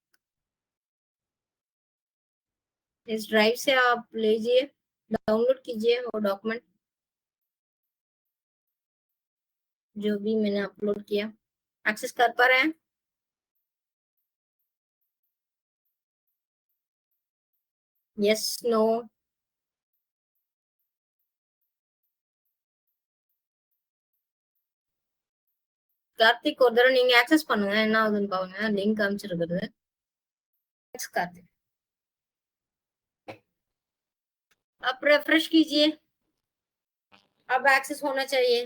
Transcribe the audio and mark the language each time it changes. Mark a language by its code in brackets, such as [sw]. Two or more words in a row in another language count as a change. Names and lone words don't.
[hi] इस ड्राइव से आप लीजिए, डाउनलोड कीजिए वो डॉक्यूमेंट जो भी मैंने अपलोड किया। एक्सेस कर पा रहे हैं? [en] yes, no? [ta] கார்த்திக் ஒரு தடவை நீங்க ஆக்சஸ் பண்ணுங்க, என்ன ஆகுதுன்னு பாருங்க, லிங்க் அனுப்பிச்சிருக்குது, [hi] कार्तिक आप रिफ्रेश कीजिए, अब एक्सेस होना चाहिए।